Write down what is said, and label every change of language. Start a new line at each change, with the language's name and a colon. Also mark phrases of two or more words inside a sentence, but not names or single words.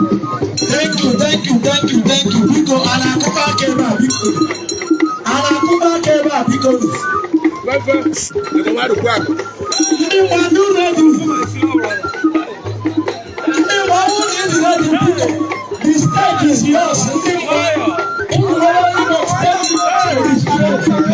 English: Thank you, thank you, thank you, thank you.
Igbo: Biko, a na-akụba aka ebe a, biko. A na-akụba aka ebe a, biko. Ndị Ndị mmadụ ready. Ndị mmadụ ready, biko.
English: The stage is yours.
Igbo: Ndị mmadụ, ndị mmadụ ready.
English: The stage is yours.